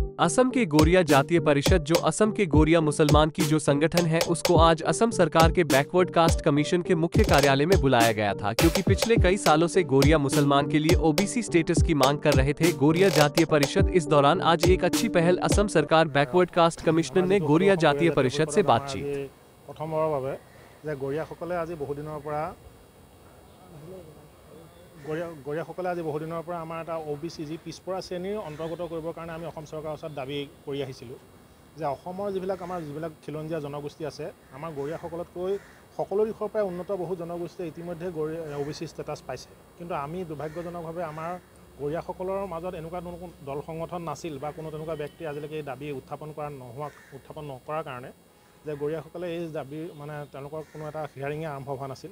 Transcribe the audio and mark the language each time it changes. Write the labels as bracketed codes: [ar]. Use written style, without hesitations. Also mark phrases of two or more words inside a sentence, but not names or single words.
[hi] असम के गोरिया जातीय परिषद जो असम के गोरिया मुसलमान की जो संगठन है उसको आज असम सरकार के [en] backward caste commission [hi] के मुख्य कार्यालय में बुलाया गया था क्योंकि पिछले कई सालों से गोरिया मुसलमान के लिए [en] OBC status [hi] की मांग कर रहे थे गोरिया जातीय परिषद। इस दौरान आज एक अच्छी पहल असम सरकार [en] backward caste commissioner [hi] ने गोरिया जातीय परिषद से बातचीत [as] গৰিয়াসকলে আজি বহুদিনৰ পৰা আমাৰ এটা OBC যি পিছপৰা শ্ৰেণীৰ অন্তৰ্গত কৰিবৰ কাৰণে আমি অসম চৰকাৰৰ ওচৰত দাবী কৰি আহিছিলোঁ যে অসমৰ যিবিলাক খিলঞ্জীয়া জনগোষ্ঠী আছে আমাৰ গৰিয়াসকলতকৈ সকলো দিশৰ পৰা উন্নত বহু জনগোষ্ঠীয়ে ইতিমধ্যে [en] OBC status [as] পাইছে, কিন্তু আমি দুৰ্ভাগ্যজনকভাৱে আমাৰ গৰিয়াসকলৰ মাজত এনেকুৱা দল সংগঠন নাছিল বা কোনো তেনেকুৱা ব্যক্তি আজিলৈকে এই দাবী উত্থাপন নকৰাৰ কাৰণে যে গৰিয়াসকলে এই দাবী মানে তেওঁলোকৰ কোনো এটা হিয়াৰিঙে আৰম্ভ হোৱা নাছিল।